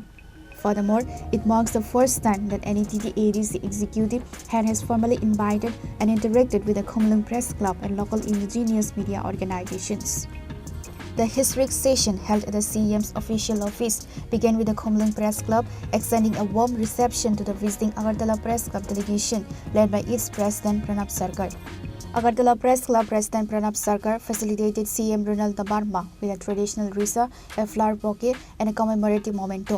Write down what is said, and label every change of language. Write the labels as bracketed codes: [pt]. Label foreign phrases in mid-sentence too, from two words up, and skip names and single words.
[en] Furthermore, it marks the first time that any TTAADC executive head has formally invited and interacted with the Khumulwng Press Club and local indigenous media organizations. The historic session held at the CM's official office began with the Khumulwng Press Club extending a warm reception to the visiting Agartala Press Club delegation led by its president Pranab Sarkar. Agartala Press Club President Pranab Sarkar facilitated CM Runiel Debbarma with a traditional risa, a flower bouquet, and a commemorative memento.